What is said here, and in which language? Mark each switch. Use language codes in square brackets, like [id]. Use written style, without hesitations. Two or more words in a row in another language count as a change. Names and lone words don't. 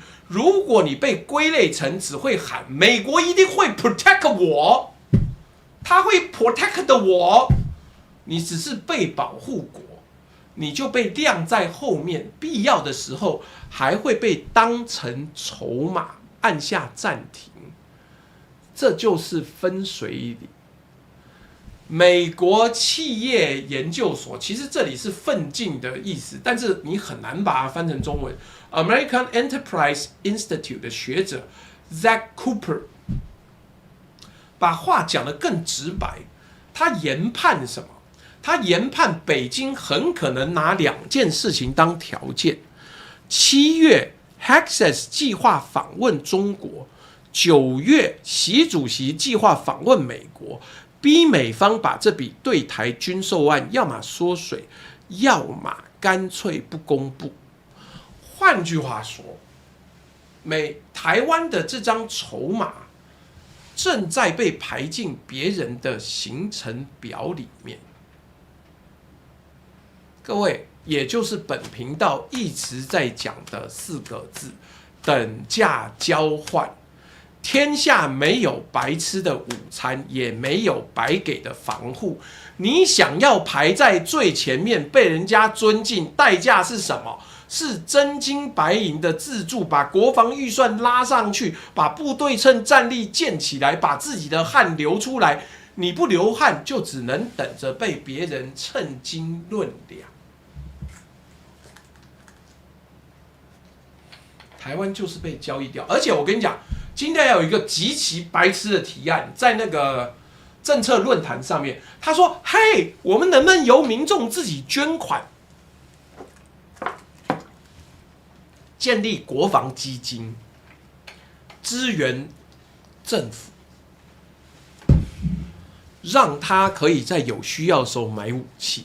[zh] 如果你被歸類成只會喊美國一定會 protect 我，他會 protect 我，你只是被保護國，你就被晾在後面，必要的時候還會被當成籌碼按下暫停。這就是分水嶺。美國企業研究所，其實這裡是奮進的意思，但是你很難把它翻成中文。American Enterprise Institute 的學者 Zach Cooper 把話講得更直白，他研判什麼？他研判北京很可能拿2件事情當條件：7月 Hexas 計劃訪問中國，9月習主席計劃訪問美國。逼美方把這筆對台軍售案要麼縮水，要麼乾脆不公布。換句話說，台灣的這張籌碼正在被排進別人的行程表裡面。各位，也就是本頻道一直在講的4個字：等價交換。天下沒有白吃的午餐，也沒有白給的防護。你想要排在最前面，被人家尊敬，代價是什麼？是真金白銀的自助，把國防預算拉上去，把不對稱戰力建起來，把自己的汗流出來。你不流汗，就只能等着被別人稱斤論兩。台灣就是被交易掉，而且我跟你講。今天有一個極其白痴的提案，在那個政策論壇上面，他說：“嘿，我們能不能由民眾自己捐款，建立國防基金，支援政府，讓他可以在有需要的時候買武器？”